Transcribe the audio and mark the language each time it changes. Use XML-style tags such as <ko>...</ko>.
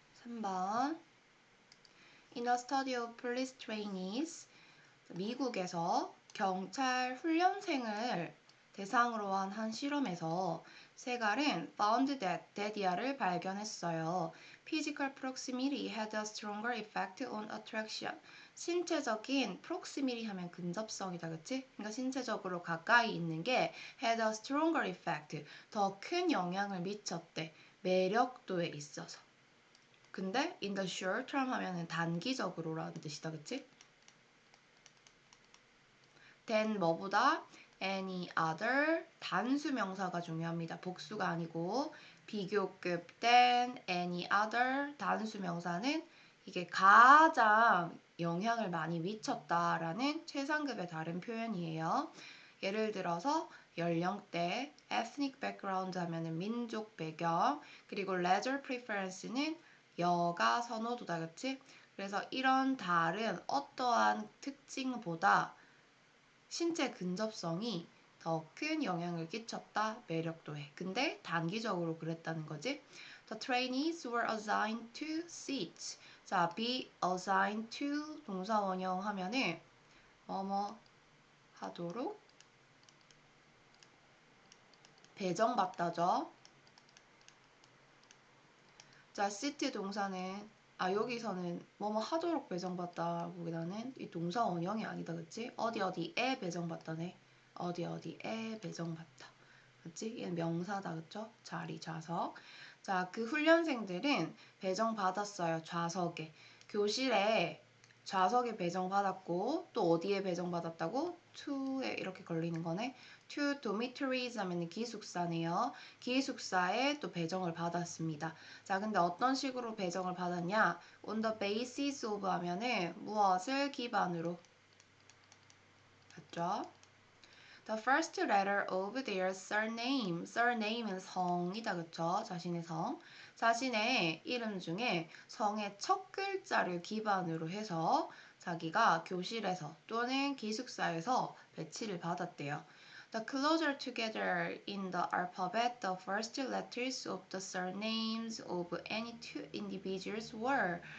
<ko>3번</ko> <en>In a study of police trainees</en> <ko>미국에서 경찰 훈련생을 대상으로 한 실험에서 세갈은</ko> <en>found that</en> <ko>데디아를 발견했어요.</ko> <en>Physical proximity had a stronger effect on attraction.</en> <ko>신체적인 proximity 하면 근접성이다, 그치? 그러니까 신체적으로 가까이 있는 게</ko> <en>had a stronger effect.</en> <ko>더 큰 영향을 미쳤대. 매력도에 있어서. 근데</ko> <en>in the short term</en> <ko>하면은 단기적으로라는 뜻이다, 그치? than 뭐보다 any other 단수 명사가 중요합니다. 복수가 아니고 비교급 than any other 단수 명사는 이게 가장 영향을 많이 미쳤다라는 최상급의 다른 표현이에요. 예를 들어서 연령대, ethnic background 하면은 민족 배경, 그리고 leisure preference는 여가 선호도다, 그치? 그래서 이런 다른 어떠한 특징보다 신체 근접성이 더 큰 영향을 끼쳤다, 매력도에. 근데 단기적으로 그랬다는 거지.</ko> <en>The trainees were assigned to seats.</en> <ko>자, be assigned to 동사 원형 하면은 뭐뭐 하도록 배정받다죠. 자, seat 동사는 여기서는 뭐뭐 하도록 배정받다보다는 이 동사 원형이 아니다, 그치? 어디에 배정받다네. 어디에 배정받다. 그치? 얘는 명사다, 그쵸? 자리, 좌석. 자, 그 훈련생들은 배정받았어요, 좌석에. 교실에 좌석에 배정받았고, 또 어디에 배정받았다고? to에 이렇게 걸리는 거네. to dormitories 하면 기숙사네요. 기숙사에 또 배정을 받았습니다. 자, 근데 어떤 식으로 배정을 받았냐? on the basis of 하면은 무엇을 기반으로? 맞죠?</ko> <en>The first letter of their surname.</en> <ko>surname은 성이다, 그쵸? 자신의 성. 자신의 이름 중에 성의 첫 글자를 기반으로 해서 자기가 교실에서 또는 기숙사에서 배치를 받았대요.</ko> <en>The closer together in the alphabet, the first letters of the surnames of any two individuals were.</en>